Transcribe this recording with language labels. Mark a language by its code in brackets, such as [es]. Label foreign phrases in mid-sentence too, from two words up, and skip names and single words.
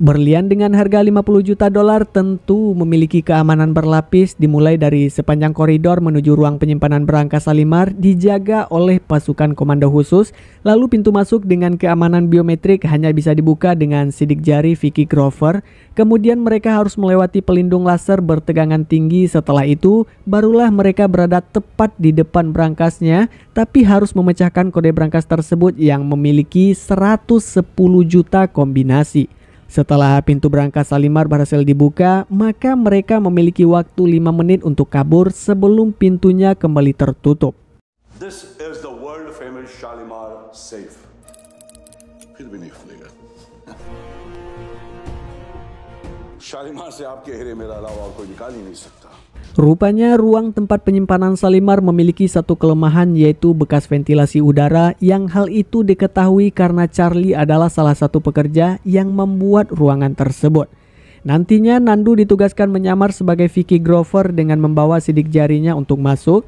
[id] Berlian dengan harga 50 juta dolar tentu memiliki keamanan berlapis, dimulai dari sepanjang koridor menuju ruang penyimpanan berangkas Shalimar dijaga oleh pasukan komando khusus, lalu pintu masuk dengan keamanan biometrik hanya bisa dibuka dengan sidik jari Vicky Grover, kemudian mereka harus melewati pelindung laser bertegangan tinggi, setelah itu barulah mereka berada tepat di depan berangkasnya, tapi harus memecahkan kode berangkas tersebut yang memiliki 110 juta kombinasi. Setelah pintu berangkas Shalimar berhasil dibuka, maka mereka memiliki waktu 5 menit untuk kabur sebelum pintunya kembali tertutup. [en] This is the world famous Shalimar safe. [hi] फिर भी नहीं खुलेगा। शालीमार से आपके हीरे मेरा अलावा और कोई निकाल ही नहीं सकता। [id] Rupanya ruang tempat penyimpanan Shalimar memiliki satu kelemahan, yaitu bekas ventilasi udara, yang hal itu diketahui karena Charlie adalah salah satu pekerja yang membuat ruangan tersebut. Nantinya Nandu ditugaskan menyamar sebagai Vicky Grover dengan membawa sidik jarinya untuk masuk.